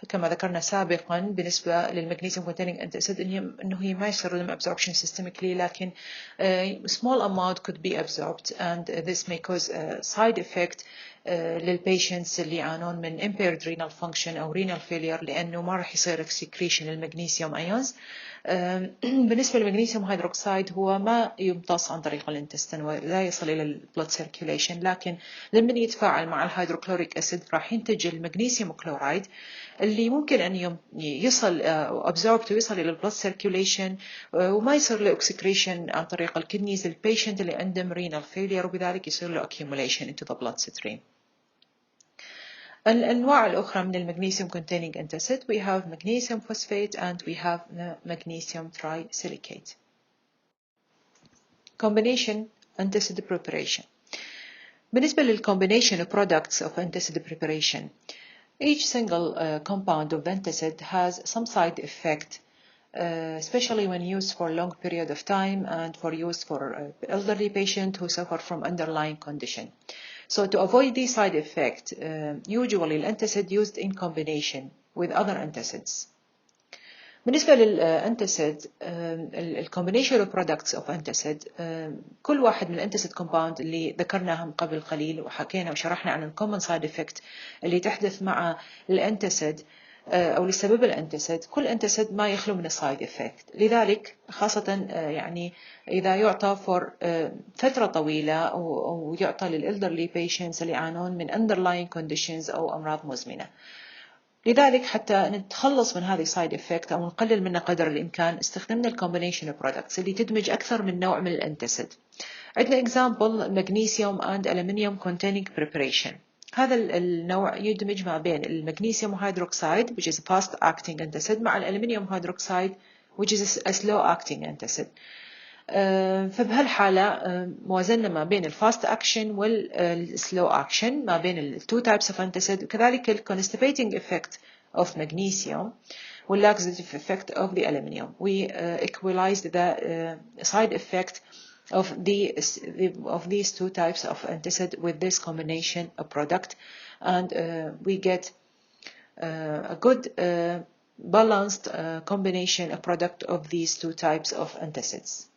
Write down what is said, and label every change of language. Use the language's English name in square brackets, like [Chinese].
[Arabic] كما ذكرنا سابقا بالنسبة للمغنيسيوم containing antacid إنه هي ما يصير لهم absorption systemically، لكن [English] small amount could be absorbed, and this may cause a side effect [Arabic] للبيشنتس اللي يعانون من [English] impaired renal function [Arabic] أو [English] renal failure، [Arabic] لأنه ما راح يصير secretion للمغنيسيوم ايونز. بالنسبة للمغنيسيوم هيدروكسيد هو ما يمتص عن طريق الانتستين ولا يصل إلى البلد سيركيوليشن، لكن لما يتفاعل مع الهيدروكلوريك أسيد راح ينتج المغنيسيوم كلورايد اللي ممكن أن يصل absorbed ويصل إلى البلد سيركيوليشن وما يصير له excretion عن طريق الكدنيز للبيشنت اللي عندهم renal failure، وبذلك يصير له [English] accumulation into the bloodstream. [Arabic] الأنواع الأخرى من المغنيسيوم [English] containing antacid we have magnesium phosphate and we have magnesium trisilicate. Combination antacid preparation. بالنسبة للcombination products of antacid preparation, each single compound of antacid has some side effect, especially when used for a long period of time and for use for elderly patients who suffer from underlying condition. So to avoid these side effects, usually الانتاسيد used in combination with other antacids. [Arabic] بالنسبة للانتاسيد الcombination of products of antacid كل واحد من الانتاسيد compound اللي ذكرناهم قبل قليل وحكينا وشرحنا عن الcommon side effect اللي تحدث مع الانتاسيد أو لسبب الانتاسيد، كل انتاسيد ما يخلو من السايد افكت، لذلك خاصة يعني إذا يعطى for فترة طويلة أو يعطى للإلدرلي patients اللي يعانون من underlying conditions أو أمراض مزمنة. لذلك حتى نتخلص من هذه السايد افكت أو نقلل منها قدر الإمكان استخدمنا الكومبينيشن products اللي تدمج أكثر من نوع من الانتاسيد. [English] عندنا example magnesium and aluminium containing preparation. [Arabic] هذا النوع يدمج ما بين المغنيسيوم هيدروكسيد [English] which is a fast acting antacid [Arabic] مع الألمنيوم هيدروكسيد [English] which is a slow acting antacid. [Arabic] فبهالحالة موازنة ما بين الفاست اكشن والسلو اكشن ما بين ال [English] two types of antacid، [Arabic] وكذلك ال [English] constipating effect of magnesium [Arabic] وال [English] laxative effect of the aluminium. We equalized the side effect of these two types of antacid with this combination of product, and we get a good balanced combination of product of these two types of antacids.